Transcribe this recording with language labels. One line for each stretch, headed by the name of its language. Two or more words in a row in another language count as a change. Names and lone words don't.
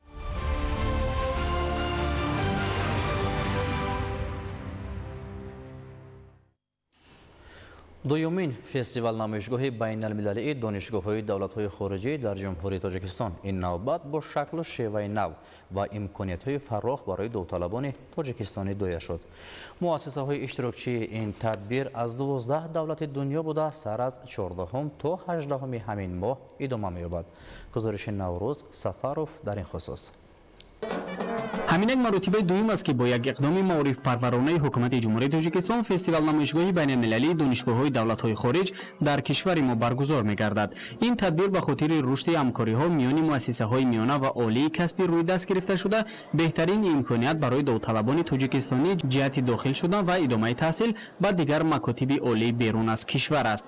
Tajik: دومین فستیوال نمایشگاه بین المللی دانشگاه‌های دولت‌های خارجی در جمهوری تاجیکستان این نوبت با شکل و شیوه نو و امکانیت‌های فراخ برای داوطلبان تاجیکستانی دایر شد. مؤسسه‌های اشتراکچی این تدبیر از 12 دولت دنیا بوده سر از 14 تا 18 همین ماه ادامه می‌یابد. گزارش نوروز سفروف در این خصوص. ҳамин як маротибаи дуюм аст ки бо як иқдоми маорифпарваронаи ҳукумати ҷумҳурии тоҷикистон фестивал намоишгоҳи байналмилалии донишгоҳҳои давлатҳои хориҷ дар кишвари мо баргузор мегардад. Ин тадбир ба хотири рушди ҳамкориҳо миёни муассисаҳои миёна ва олии касбӣ рӯй даст гирифта шуда, беҳтарин имконият барои довталабони тоҷикистонӣ ҷиҳати дохил шудан ва идомаи таҳсил ба дигар макотиби олии берун аз кишвар аст.